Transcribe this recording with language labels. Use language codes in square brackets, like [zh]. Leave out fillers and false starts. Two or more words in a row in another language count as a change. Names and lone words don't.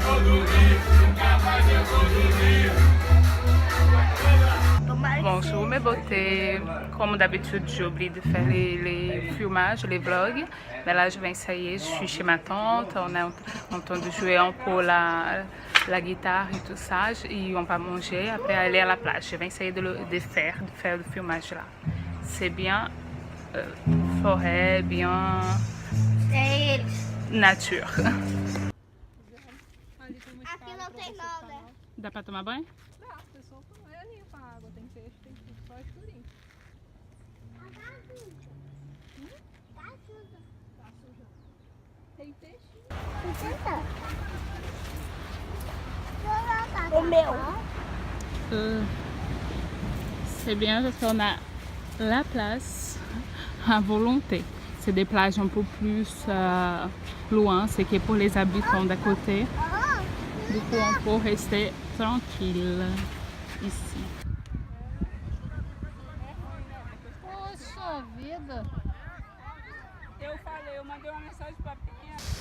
[fr] Bonjour mes beautés, comme d'habitude j'oublie de faire les filmages, les vlogs, mais là je vais essayer, je suis chez ma tante, on est en train de jouer un peu la guitare et tout ça, et on va manger, après aller à la plage, je vais essayer de faire le filmage là. C'est bien forêt, bien nature. [pt] Aqui não tem nada. Dá pra tomar banho? Dá, o pessoal não é nem com a água, tem peixe, tem tudo, só escurinho. Tá suja. Tá suja. Tem peixe? O meu. [fr] C'est bien parce qu'on a la place à volonté. C'est des plages un peu plus loin, c'est que pour les habitants d'à côté. Du coup, on peut rester tranquille ici. [pt] Poxa vida! Eu falei, eu mandei uma mensagem para a pequena.